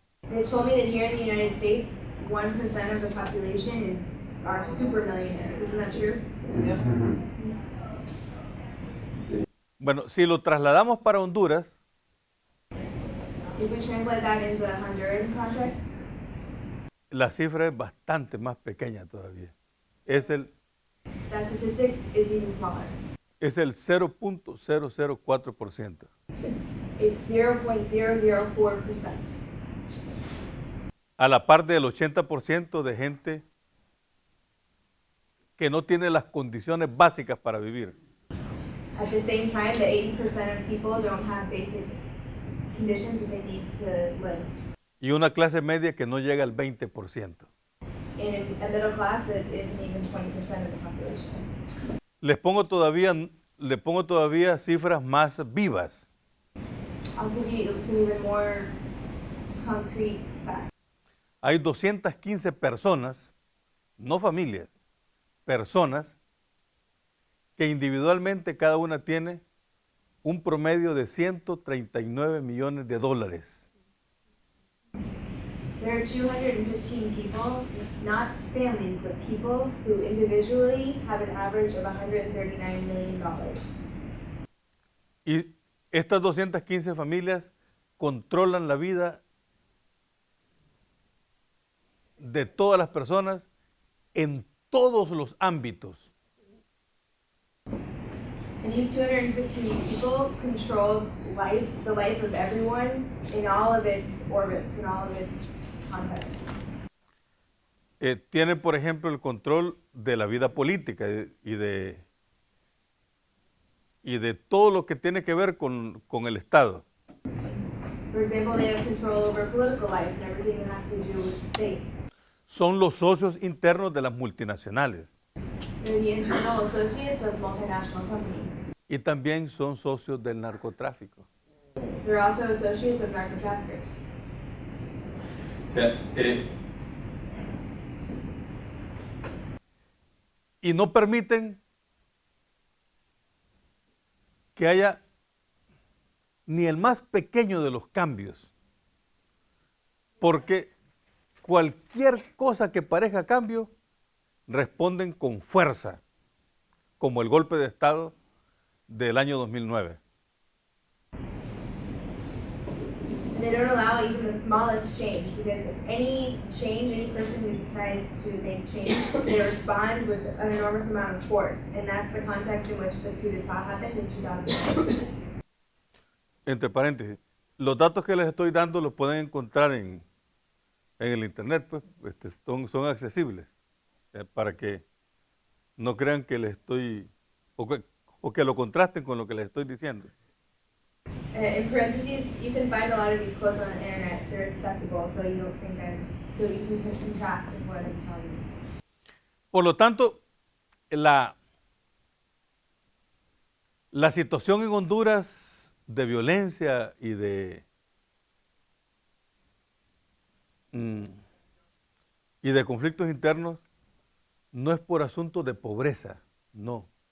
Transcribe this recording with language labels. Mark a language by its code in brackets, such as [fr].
[en] They told me that here in the United States, 1% of the population are super millionaires. Isn't that true? Yeah. [es] Bueno, si lo trasladamos para Honduras, [en] If we translate that into a Honduran context, [es] la cifra es bastante más pequeña todavía. [en] that statistic is even smaller. [es] Es el 0.004%. [en] It's 0.004%. [es] A la par del 80% de gente que no tiene las condiciones básicas para vivir. [en] At the same time, the 80% of people don't have basic conditions that they need to live. [es] Y una clase media que no llega al 20%. [en] And a middle class that isn't even 20% of the population. [es] Le pongo todavía cifras más vivas. [en] I'll give you some even more concrete facts. [es] Hay 215 personas, no familias, personas que individualmente cada una tiene un promedio de 139 millones de dólares. [en] There are 215 people, not families, but people who individually have an average of $139 million. [es] Y estas 215 familias controlan la vida de todas las personas en todos los ámbitos. [en] And these 215 people control the life of everyone in all of its orbits, in all of its contexts. [es] tienen, por ejemplo, el control de la vida política y de todo lo que tiene que ver con el Estado. [en] For example, they have control over political life and everything that has to do with the state. [es] Son los socios internos de las multinacionales [en] They're the internal associates of multinational companies. [es] y también son socios del narcotráfico. [en] They're also associates of narco traffickers. [es] O sea, y no permiten que haya ni el más pequeño de los cambios, porque cualquier cosa que parezca cambio, responden con fuerza, como el golpe de Estado del año 2009. [en] They don't allow even the smallest change, because any change, any person who tries to make change, they respond with an enormous amount of force, and that's the context in which the coup d'etat happened in 2009. [es] Entre paréntesis, los datos que les estoy dando los pueden encontrar en el internet, pues son accesibles, para que no crean que les estoy, o que lo contrasten con lo que les estoy diciendo. [en] In parentheses, you can find a lot of these quotes on the internet. They're accessible, so you don't think so you can contrast with what I'm telling you. [es] Por lo tanto, la situación en Honduras de violencia y de conflictos internos no es por asunto de pobreza, no.